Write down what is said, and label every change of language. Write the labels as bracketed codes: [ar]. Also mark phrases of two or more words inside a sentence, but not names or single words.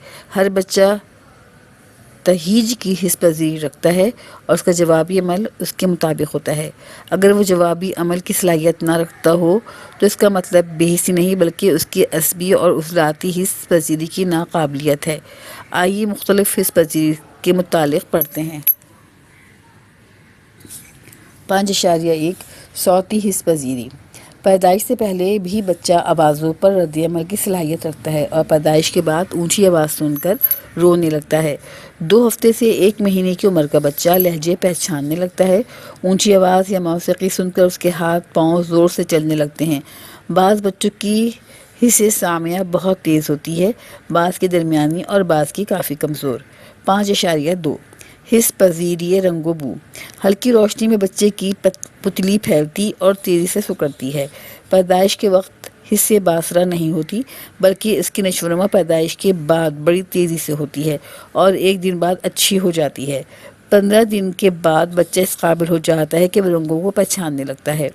[ur] ہر بچہ تہیج کی حس پذیری رکھتا ہے اور اس کا جوابی عمل اس کے مطابق ہوتا ہے۔ اگر وہ جوابی عمل کی صلاحیت نہ رکھتا ہو تو اس کا مطلب بے حسی نہیں بلکہ اس کی عصبی اور عضلاتی حس پذیری کی ناقابلیت ہے۔ آئیے مختلف حس پذیری کے متعلق پڑھتے ہیں۔ 5.1 صوتی حس پذیری۔ پیدائش سے پہلے بھی بچہ آوازوں پر رد عمل کی صلاحیت رکھتا ہے اور پیدائش کے بعد اونچی آواز سن کر رونے لگتا ہے۔ 2 ہفتے سے 1 مہینے کی عمر کا بچہ لہجے پہچاننے لگتا ہے۔ اونچی آواز یا موسیقی سن کر اس کے ہاتھ پاؤں زور سے چلنے لگتے ہیں۔ بعض بچوں کی حس سامعہ بہت تیز ہوتی ہے، بعض کی درمیانی اور بعض کی کافی کمزور۔ 5.2 حس پذیری رنگ و بو۔ ہلکی روشنی میں بچے کی پتلی پھیلتی اور تیزی سے سکڑتی ہے۔ پیدائش کے وقت حس باصرہ نہیں ہوتی بلکہ اس کی نشو و نما پیدائش کے بعد بڑی تیزی سے ہوتی ہے اور 1 دن بعد اچھی ہو جاتی ہے۔ 15 دن کے بعد بچہ اس قابل ہو جاتا ہے کہ وہ رنگوں کو پہچاننے لگتا ہے۔